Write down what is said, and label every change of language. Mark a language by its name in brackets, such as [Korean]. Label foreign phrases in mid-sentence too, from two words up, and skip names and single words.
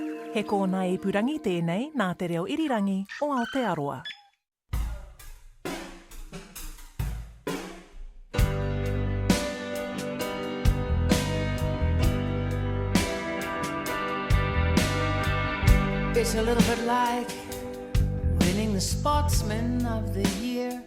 [Māori] He kōna I purangi tēnei nā te reo irirangi o Aotearoa. [English] It's a little bit like winning the Sportsman of the Year.